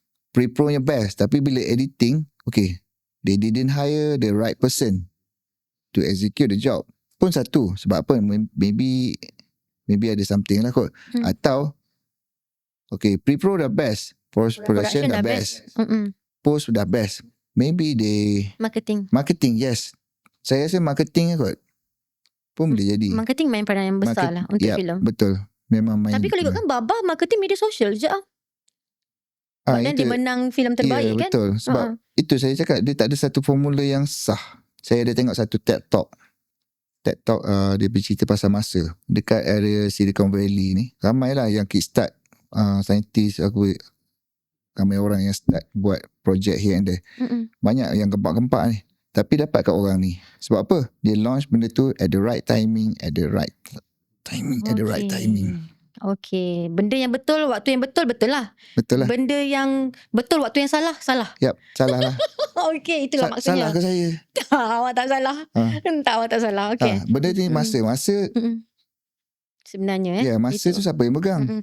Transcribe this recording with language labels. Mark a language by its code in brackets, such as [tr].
[ms] Pre-pro nya best, tapi bila editing, [en] they didn't hire the right person to execute the job. [ms] Pun satu, sebab apa? Maybe ada something lah kot. Atau pre-pro dah best, post-production dah best, post dah best. [en] Maybe they marketing, yes. [ms] Saya rasa marketing kot pun boleh jadi. Marketing main peranan yang besar lah untuk filem. Betul. Memang main. Tapi kalau ikutkan Baba, marketing media sosial je lah. Dan dia menang filem terbaik kan? Betul. Sebab itu saya cakap, dia tak ada satu formula yang sah. Saya ada tengok satu TED Talk, dia bercerita pasal masa dekat area Silicon Valley ni. Ramai lah yang kickstart, saintis, ramai orang yang start buat projek [en] here and there. [ms] Banyak yang gempak-gempak ni, tapi dapat kat orang ni. Sebab apa? Dia launch benda tu [en] at the right timing, [ms] at the right timing. Okay, benda yang betul, waktu yang betul lah. Betul lah. Benda yang betul, waktu yang salah. Yap, salah lah. Okay, itulah maksudnya. Salah ke saya? Awak tak salah. Tak, awak tak salah. Okay. Benda ni masa. Sebenarnya masa tu siapa yang pegang?